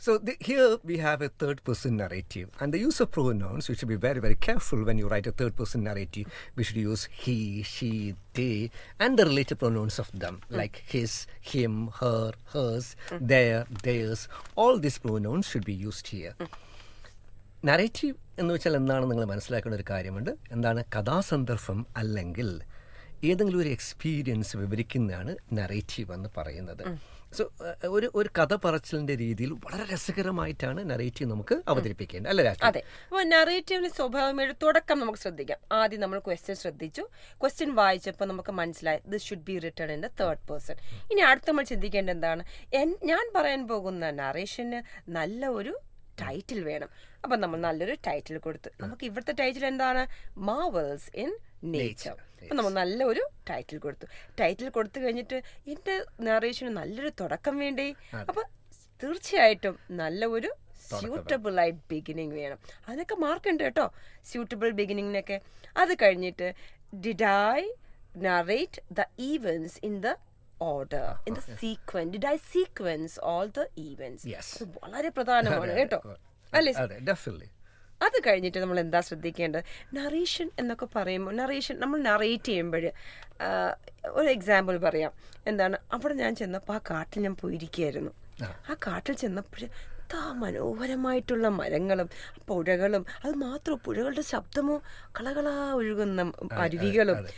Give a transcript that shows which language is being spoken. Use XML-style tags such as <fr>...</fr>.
<en>So here we have a third person narrative, and the use of pronouns, we should be very, very careful when you write a third person narrative. We should use he, she, they, and the related pronouns of them, like his, him, her, hers, their, theirs. All these pronouns should be used here.</en> <ml>Narrative എന്ന് വെച്ചാൽ എന്താണെന്ന് നിങ്ങൾ മനസ്സിലാക്കേണ്ട ഒരു കാര്യമുണ്ട്. എന്താണ് കഥാസന്ദർഭം അല്ലെങ്കിൽ ഏതെങ്കിലും ഒരു എക്സ്പീരിയൻസ് വിവരിക്കുന്നതാണ് നറേറ്റീവ് എന്ന് പറയുന്നത്. സോ ഒരു കഥ പറച്ചിലിന്റെ രീതിയിൽ വളരെ രസകരമായിട്ടാണ് നറേറ്റീവ് നമുക്ക് അവതരിപ്പിക്കേണ്ടത്, അല്ലേ? അതെ. അപ്പോൾ നറേറ്റീവിന് സ്വാഭാവികമായിട്ട് തുടക്കം നമുക്ക് ശ്രദ്ധിക്കാം. ആദ്യം നമ്മൾ ക്വസ്റ്റ്യൻ ശ്രദ്ധിച്ചു, ക്വസ്റ്റ്യൻ വായിച്ചപ്പോൾ നമുക്ക് മനസ്സിലായി</ml> <en>This should be written in the third person.</en> <ml>ഇനി അടുത്ത് നമ്മൾ ചിന്തിക്കേണ്ടത് എന്താണ്, ഞാൻ പറയാൻ പോകുന്ന നറേഷന് നല്ല ഒരു ടൈറ്റിൽ വേണം. അപ്പം നമ്മൾ നല്ലൊരു ടൈറ്റിൽ കൊടുത്തു. നമുക്ക് ഇവിടുത്തെ ടൈറ്റിൽ എന്താണ്? Marvels in nature. അപ്പം നമ്മൾ നല്ലൊരു ടൈറ്റിൽ കൊടുത്തു. ടൈറ്റിൽ കൊടുത്തു കഴിഞ്ഞിട്ട് എൻ്റെ നറേഷന് നല്ലൊരു തുടക്കം വേണ്ടേ? അപ്പം തീർച്ചയായിട്ടും നല്ല ഒരു സ്യൂട്ടബിൾ ആയിട്ട് ബിഗിനിങ് വേണം. അതിനൊക്കെ മാർക്കുണ്ട് കേട്ടോ, സ്യൂട്ടബിൾ ബിഗിനിങ്ങിനൊക്കെ. അത് കഴിഞ്ഞിട്ട്</ml> <en>Did I narrate the events in the order, in the sequence. Did I sequence all the events? Yes.</en> <ml>വളരെ പ്രധാനമാണ് കേട്ടോ, അല്ലേ?</ml> <en>Definitely.</en> <ml>അത് കഴിഞ്ഞിട്ട് നമ്മൾ എന്താ ശ്രദ്ധിക്കേണ്ടത്? നറേഷൻ എന്നൊക്കെ പറയുമ്പോൾ നമ്മൾ നറേറ്റ് ചെയ്യുമ്പോൾ ഒരു എക്സാമ്പിൾ പറയാം. എന്താണ്, അവിടെ ഞാൻ ചെന്നപ്പോൾ ആ കാട്ടിൽ ഞാൻ പോയിരിക്കുകയായിരുന്നു. ആ കാട്ടിൽ ചെന്നപ്പോൾ എത്ര മനോഹരമായിട്ടുള്ള മരങ്ങളും പുഴകളും, അത് മാത്രമോ പുഴകളുടെ ശബ്ദമോ, കളകളാ ഒഴുകുന്ന അരുവികളും.</ml>